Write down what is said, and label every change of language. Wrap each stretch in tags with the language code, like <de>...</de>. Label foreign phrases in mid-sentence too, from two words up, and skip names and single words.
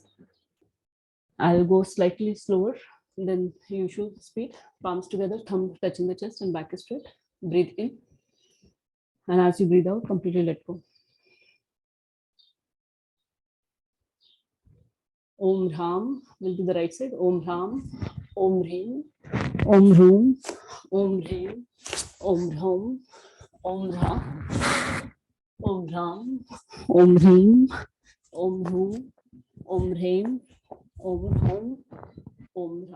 <en>I'll go slightly slower than usual speed. Palms together, thumb touching the chest and back is straight. Breathe in. And as you breathe out, completely let go.</en> <sa>Om Ram</sa> <en>will be the right side.</en> <sa>Om Ram, Om Reem, Om Room, Om Reem, Om Ram, Om Ram, Om Ram, Om Reem, Om Room, Om Reem, Om Ram, Om Ra.</sa>